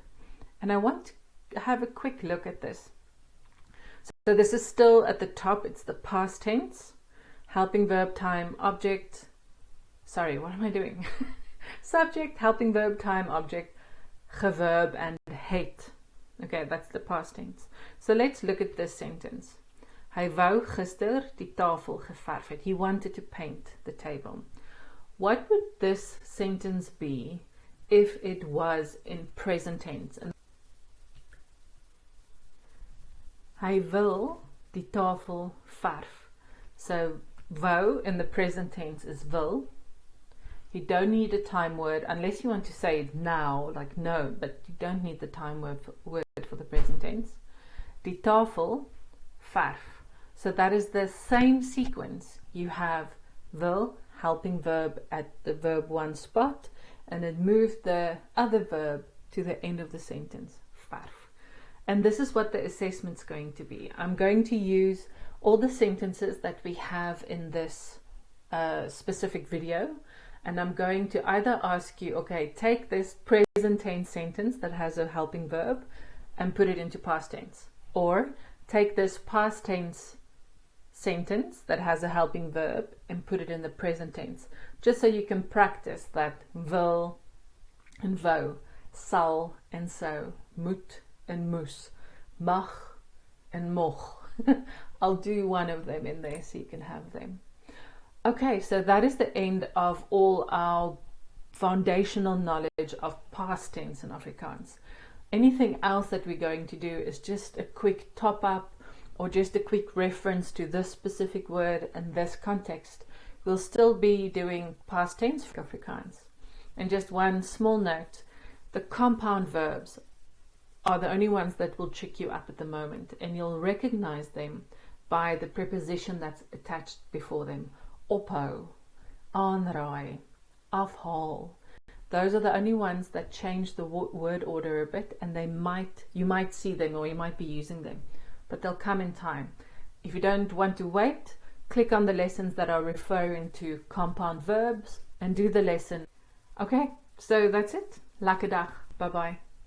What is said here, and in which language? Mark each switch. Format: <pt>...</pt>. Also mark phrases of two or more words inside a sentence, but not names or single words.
<en>And I want to have a quick look at this. So this is still at the top. It's the past tense. Helping verb, time, object. Sorry, what am I doing? Subject, helping verb, time, object, verb, and het. Okay, that's the past tense. So let's look at this sentence.</en> <af>Hy wou gister die tafel geverf het.</af> <en>He wanted to paint the table. What would this sentence be if it was in present tense?</en> <af>Hy wil die tafel verf.</af> <en>So wou in the present tense is wil. You don't need a time word unless you want to say it now, like no, but you don't need the time word for the present tense.</en> <af>Die tafel verf.</af> <en>So that is the same sequence. You have wil, helping verb at the verb 1 spot, and it moved the other verb to the end of the sentence, verf. And this is what the assessment's going to be. I'm going to use all the sentences that we have in this specific video, and I'm going to either ask you, okay, take this present tense sentence that has a helping verb and put it into past tense, or take this past tense sentence that has a helping verb and put it in the present tense, just so you can practice that wil and wou, sal and so, moet and moes, mag and moch. I'll do one of them in there so you can have them. Okay, so that is the end of all our foundational knowledge of past tense in Afrikaans. Anything else that we're going to do is just a quick top up or just a quick reference to this specific word and this context. We'll still be doing past tense for Afrikaans. And just one small note, the compound verbs are the only ones that will trick you up at the moment, and you'll recognize them by the preposition that's attached before them.</en> <af>Ophou, aanraai, afhaal.</af> <en>Those are the only ones that change the word order a bit, and you might see them or you might be using them, but they'll come in time. If you don't want to wait, click on the lessons that are referring to compound verbs and do the lesson. Okay, so that's it.</en> <af>Lekker dag. Bye-bye.</af>